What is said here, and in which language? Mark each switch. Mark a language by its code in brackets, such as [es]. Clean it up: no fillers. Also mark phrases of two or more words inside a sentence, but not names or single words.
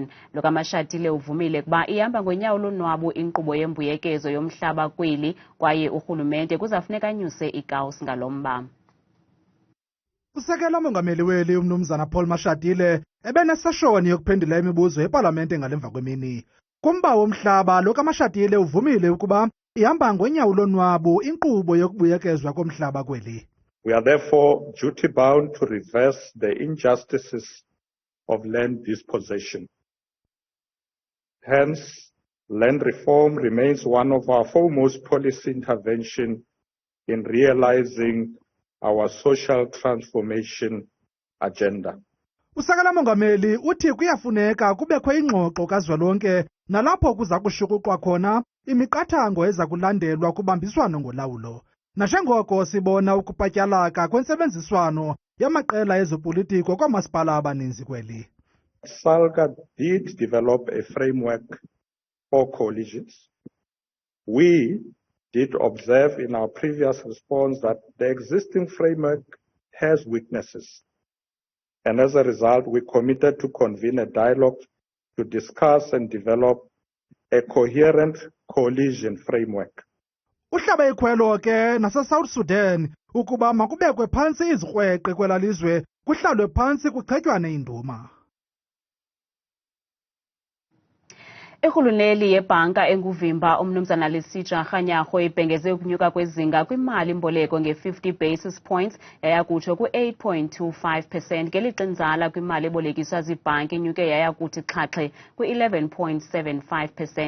[xh] Lo-Mashatile uvumile kuba ihamba ngonyawo lonwabu inkqubo yembuyekezo yomhlaba kweli kwaye urhulumente kuzafuneka anyuse ikawusi ngalomba. Usekela mongameli weli umnumzana Mashatile ebeneseshoni yokuphendula imibuzo eParlamente ngalemva kwemini. Kumba womhlaba lo-Mashatile uvumile ukuba ihamba ngonyawo lonwabu inkqubo yokubuyekezwa komhlaba kweli. [en] We are therefore duty bound to reverse the injustices of land dispossession. Hence, land reform remains one of our foremost policy intervention in realizing our social transformation agenda. [xh] Usekela mongameli uthi kuyafuneka kubekho ingxoxo kazwelonke nalapho kuza kushukuxwa khona imiqathango eza kulandelwa kubambiswano ngolawulo. Nanjengoko sibona ukupatyalaka kwentsebenziswano yamaqela ezopolitiko kwamasipala abaninzi kweli. [en] SALGA did develop a framework for coalitions. We did observe in our previous response that the existing framework has weaknesses. And as a result, we committed to convene a dialogue to discuss and develop a coherent coalition framework. [xh] Uhlabe ikhwelo ke nase-South Sudan ukuba makubekwe phantsi izikrweqe kwelalizwe kuhlalwe phantsi kuchetywane induma. Irhuluneli yebhanka enguvimba umnumzana Qqirha Magudumana ibhengeze ukunyuka kwezinga kwimali-mboleko nge-50 [en] basis points [xh] yayakutsho ku-8.25% ngelixa inzala kwimali ebolekiswa ziibhanki inyuke yayakuthi xhaxhe ku-11.75%.